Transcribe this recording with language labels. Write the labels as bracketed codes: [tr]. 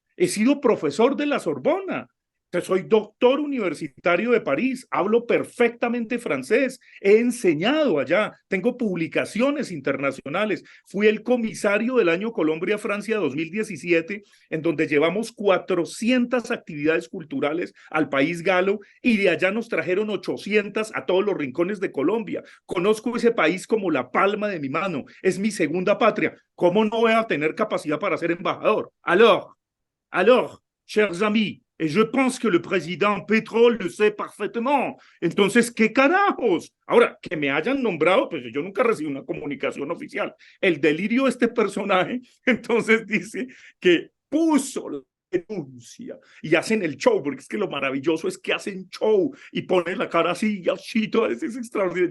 [es] He sido profesor de la Sorbona. Soy doctor universitario de París, hablo perfectamente francés, he enseñado allá, tengo publicaciones internacionales, fui el comisario del año Colombia-Francia 2017, en donde llevamos 400 actividades culturales al país galo y de allá nos trajeron 800 a todos los rincones de Colombia. Conozco ese país como la palma de mi mano, es mi segunda patria. ¿Cómo no voy a tener capacidad para ser embajador? [fr] Alors, chers amis, et je pense que le président Petro le sait parfaitement. [es] Entonces, ¿qué carajos? Ahora, que me hayan nombrado, pues yo nunca recibí una comunicación oficial. El delirio de este personaje, entonces dice que puso la denuncia y hacen el show, porque es que lo maravilloso es que hacen show y ponen la cara así y así, todo es extraordinario.